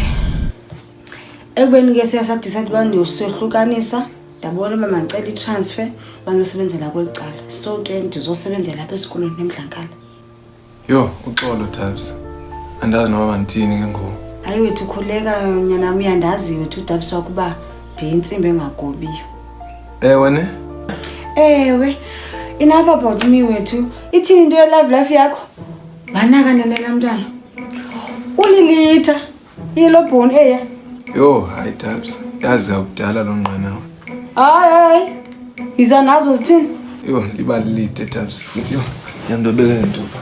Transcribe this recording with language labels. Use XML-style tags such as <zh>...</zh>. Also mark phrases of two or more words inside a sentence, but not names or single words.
<xh>Ekubeni ke siyasadecide uba ndiyosihlukanisa, ndabona uba mandicela i-transfer bazosebenzela kweli cala. So ke ndizosebenzela apha esikolweni eMdlankala. Yo, uxolo Dabs. Andazi noma mandithini ke ngoku. Hayi wethu khuleka nyana uyandazi wethu uDabs wakuba ndiyintsimbi engagobiyo. Ewe ne? Ewe.</xh> <en>Enough about me wethu.</en> <xh>Ithini into ye-love life yakho? Banaka nena mntwana. Ulilitha. Yelo bone eya. Yo, hayi Dabs. Yazi akudala lo nqanawe. Hayi. Iza nazo zithini? Yo, libali lide Dabs futhi yo. Yamndobeka ntoba.</xh>